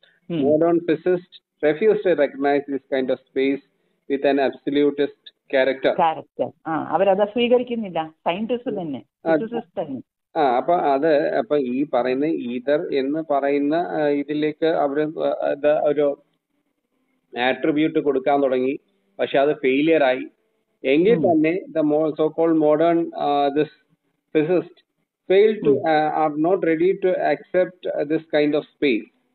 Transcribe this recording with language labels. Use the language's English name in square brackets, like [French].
[English] Modern physicists refuse to recognize this kind of space with an absolutist character. [Malayalam] അവരത് സ്വീകരിക്കുന്നില്ല. Scientist തന്നെ, physicist തന്നെ. അപ്പൊ ഈ പറയുന്ന ഈതർ എന്ന് പറയുന്ന ഇതിലേക്ക് അവര് ഒരു ആട്രിബ്യൂട്ട് കൊടുക്കാൻ തുടങ്ങി. പക്ഷെ അത് ഫെയിലിയർ ആയി. എങ്കിൽ തന്നെ [English] So called modern this physicists fail to are not ready to accept this kind of space.